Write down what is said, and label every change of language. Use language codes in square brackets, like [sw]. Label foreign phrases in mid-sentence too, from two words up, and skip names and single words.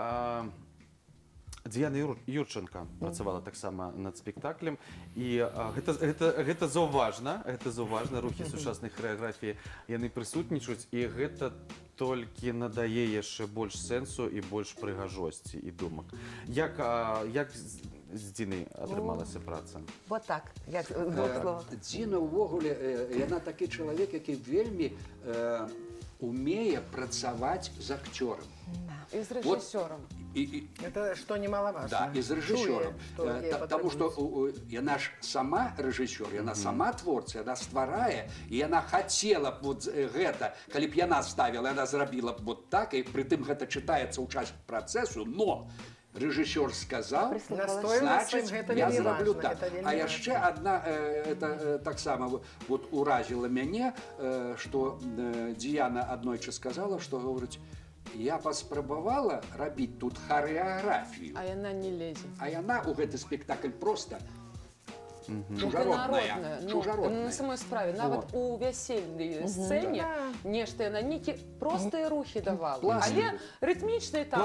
[be] Діяна Юрченко працавала таксама над спектаклем, і гэта заўважна, рухі сучаснай харэаграфіі яны прысутнічаюць, і гэта толькі надае яшчэ больш сэнсу і больш прыгажосці і думак. Як з Дзінай атрымалася праца? Вот так, як двух слова. Дзіна ўвогуле, яна такі чалавек, які вельмі умее працаваць з акцёрам. [ru] И с режиссером. Это что немаловажно. Да, и с режиссером. [be] Чуе, [ru] Потому что [be] яна ж сама режиссер, яна сама творца, яна стварае, і яна хацела б вот гэта, калі б яна ставіла, яна зрабіла б вот так, і притым гэта чытаецца ў час працэсу, [ru] но режиссер сказал, значит, [be] я зраблю так. А яшчэ одна, это таксама вот уразила мяне, что Діяна аднойчы сказала, [ru] что говорить: [be] я паспрабавала рабіць тут харэаграфію, А яна не лезет. а яна ў гэты спектакль просто Народная, ну, чужародная. на самой справе. Нават у вясельнай сцэне нешта яна нейкі простыя рухі давала. Пластику. Але рытмічныя там.